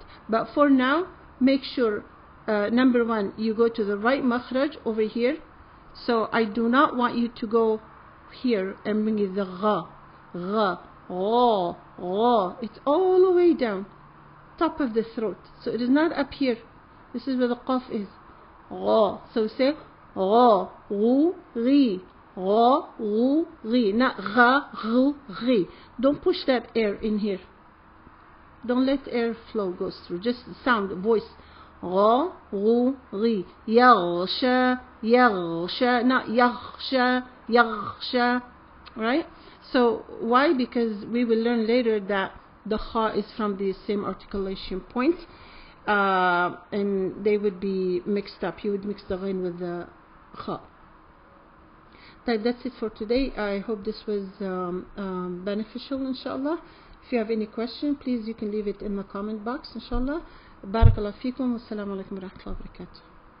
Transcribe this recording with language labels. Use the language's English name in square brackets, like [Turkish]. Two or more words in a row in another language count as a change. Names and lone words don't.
[English] But for now, make sure, number one, you go to the right مخرج over here. So I do not want you to go here and bring it the [Arabic] غا, غا, غا, غا. [English] It's all the way down, top of the throat. So it is not up here. This is where the qaf is. غا. So say [Arabic] غا, غو, غي, غا, غو, غي. Not غا, غو, غي. [English] Don't push that air in here. Don't let air flow goes through. Just sound, voice. [Arabic] غا, غو, غي. يغشى, يغشى. Not يغشى, يغشى. [English] Right? So why? Because we will learn later that the kha is from the same articulation point, and they would be mixed up. You would mix the ghain with the kha. That's it for today. I hope this was beneficial, inshallah. If you have any question, please you can leave it in the comment box. Inshallah. [Arabic] بارك الله فيكم والسلام عليكم ورحمة الله وبركاته.